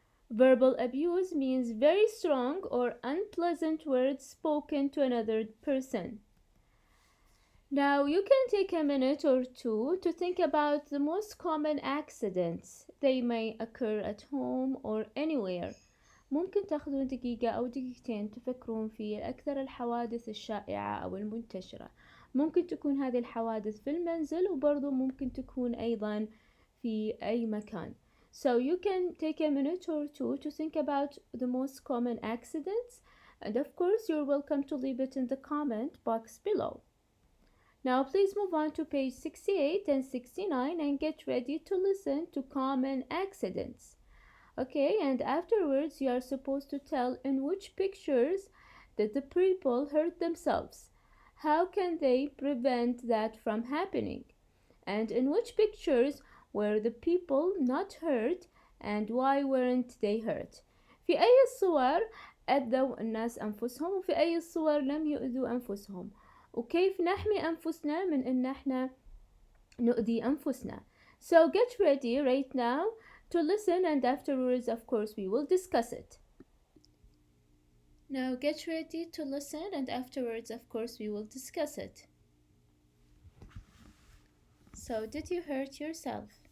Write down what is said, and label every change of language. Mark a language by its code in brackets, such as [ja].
[en] Verbal abuse means very strong or unpleasant words spoken to another person. Now you can take a minute or two to think about the most common accidents. They may occur at home or anywhere. [ar] ممكن تاخذون دقيقة أو دقيقتين تفكرون في أكثر الحوادث الشائعة أو المنتشرة. ممكن تكون هذه الحوادث في المنزل وبرضو ممكن تكون أيضا في أي مكان. [en] So you can take a minute or two to think about the most common accidents, and of course you're welcome to leave it in the comment box below. Now please move on to page 68 and 69 and get ready to listen to common accidents. Okay, and afterwards you are supposed to tell in which pictures did the people hurt themselves. How can they prevent that from happening? And in which pictures were the people not hurt and why weren't they hurt? [ar] في أي الصور أذوا الناس أنفسهم وفي أي الصور لم يؤذوا أنفسهم. وكيف نحمي أنفسنا من إن احنا نؤذي أنفسنا. [en] So get ready right now to listen and afterwards of course we will discuss it. Now get ready to listen and afterwards of course we will discuss it. So did you hurt yourself?